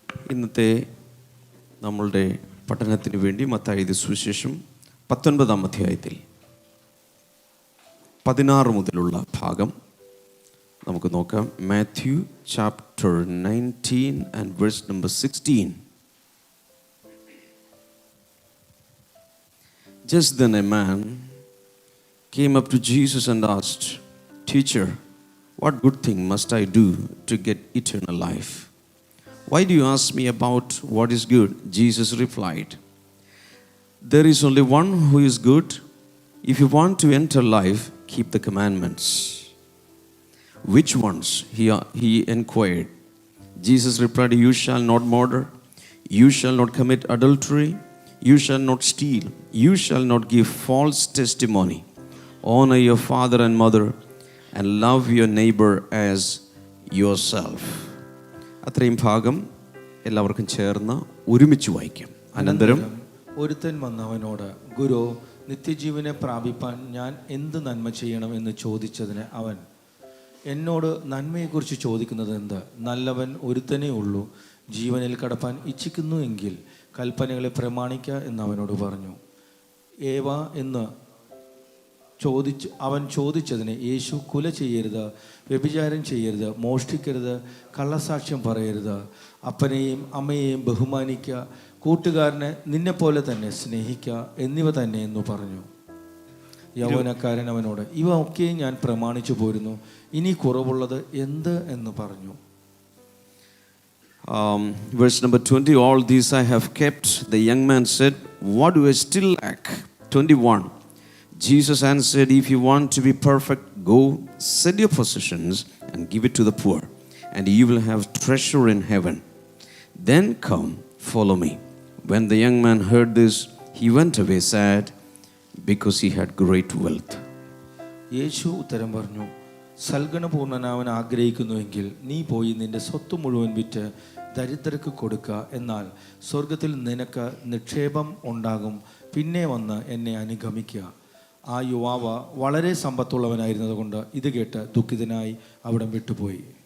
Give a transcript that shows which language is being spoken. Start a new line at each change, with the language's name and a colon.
Malayalam: ഇന്നത്തെ നമ്മളുടെ പഠനത്തിന് വേണ്ടി മത്തായി എഴുതിയ സുവിശേഷം 19-ാം അധ്യായത്തിൽ 16 മുതലുള്ള ഭാഗം നമുക്ക് നോക്കാം.
English: Matthew chapter 19 and verse number 16. Just then a man came up to Jesus and asked, "Teacher, what good thing must I do to get eternal life?" "Why do you ask me about what is good?" Jesus replied, "There is only one who is good. If you want to enter life, keep the commandments." "Which ones?" he inquired. Jesus replied, "You shall not murder. You shall not commit adultery. You shall not steal. You shall not give false testimony. Honor your father and mother, and love your neighbor as yourself."
Malayalam: അത്രയും ഭാഗം എല്ലാവർക്കും ചേർന്ന് ഒരുമിച്ച് വായിക്കാം. അനന്തരം ഒരുത്തൻ വന്നവനോട്, "ഗുരു, നിത്യജീവനെ പ്രാപിപ്പാൻ ഞാൻ എന്ത് നന്മ ചെയ്യണം?" എന്ന് ചോദിച്ചതിന് അവൻ, "എന്നോട് നന്മയെക്കുറിച്ച് ചോദിക്കുന്നത് എന്ത്? നല്ലവൻ ഒരുത്തനേ ഉള്ളൂ. ജീവനിൽ കടപ്പാൻ ഇച്ഛിക്കുന്നു എങ്കിൽ കൽപ്പനകളെ പ്രമാണിക്കുക" എന്ന് അവനോട് പറഞ്ഞു. ഏവ എന്ന് അവൻ ചോദിച്ചതിന് യേശു, "കുല ചെയ്യരുത്, വ്യഭിചാരം ചെയ്യരുത്, മോഷ്ടിക്കരുത്, കള്ളസാക്ഷ്യം പറയരുത്, അപ്പനെയും അമ്മയെയും ബഹുമാനിക്കുക, കൂട്ടുകാരനെ നിന്നെപ്പോലെ തന്നെ സ്നേഹിക്കുക എന്നിവ തന്നെ എന്നു പറഞ്ഞു. യൗവനക്കാരൻ അവനോട്, "ഇവ ഒക്കെ ഞാൻ പ്രമാണിച്ചു പോരുന്നു, ഇനി കുറവുള്ളത് എന്ത്?" എന്ന് പറഞ്ഞു.
English: Verse number 20, "All these I have kept." The young man said, "What do I still lack?" 21, Jesus answered, "If you want to be perfect, go sell your possessions and give it to the poor, and you will have treasure in heaven. Then come, follow me." When the young man heard this, he went away sad, because he had great wealth.
Malayalam: യേശു ഉത്തരം പറഞ്ഞു, "സൽഗുണപൂർണ്ണനാവൻ ആഗ്രഹിക്കുന്നുവെങ്കിൽ നീ പോയി നിന്റെ സ്വത്ത് മുഴുവൻ വിറ്റ് ദരിദ്രർക്ക് കൊടുക്കുക. എന്നാൽ സ്വർഗത്തിൽ നിനക്ക് നിക്ഷേപം ഉണ്ടാകും. പിന്നെ വന്ന് എന്നെ അനുഗമിക്കുക." ആ യുവാവ് വളരെ സമ്പത്തുള്ളവനായിരുന്നത് കൊണ്ട് ഇത് കേട്ട് ദുഃഖിതനായി അവിടം വിട്ടുപോയി.